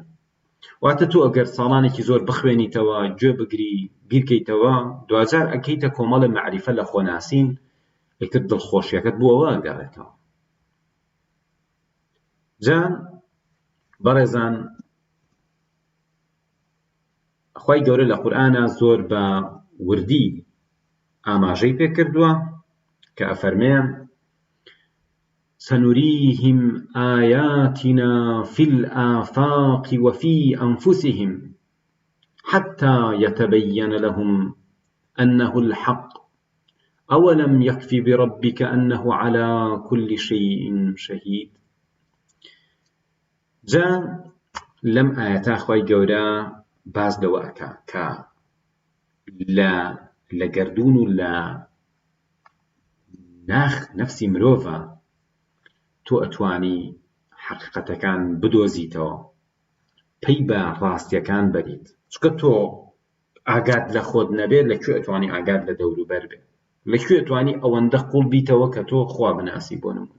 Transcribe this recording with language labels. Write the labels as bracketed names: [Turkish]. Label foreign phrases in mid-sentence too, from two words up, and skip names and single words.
[Central Kurdish] واتە تۆ ئەگەر ساڵانێکی زۆر بخوێنیتەوە، گوێ بگری، بیرکەیتەوە، دوجار ئەکەیتە کۆمەڵە معریفە لە خۆناسین، ئیتر دڵخۆشیەکەت بۆ ئەوە گەڕێتەوە. جا بەڕێزان، خوای گەورە لە قورئانە زۆر بە وردی ئاماژەی پێ کردووە کە ئەفەرمێ [Arabic] سنريهم آياتنا في الآفاق وفي أنفسهم حتى يتبين لهم أنه الحق أولم يكف بربك أنه على كل شيء شهيد. [Central Kurdish] جا لم آياتا خوای گەورە باز لەوە ئەکا کە لە گەردوون و لە نەفسی مرۆڤە تۆ ئەتوانی حەقیقەتەکان بدۆزیتەوە، پێی بە ڕاستیەکان بەریت، چونکە تۆ ئاگات لە خۆت نەبێت، لەکوێ ئەتوانی ئاگات لە دەوروبەر بێت، لەکوێ ئەتوانی ئەوەندە قوڵ بیتەوە کە تۆ خوا بناسی بۆ نمونە.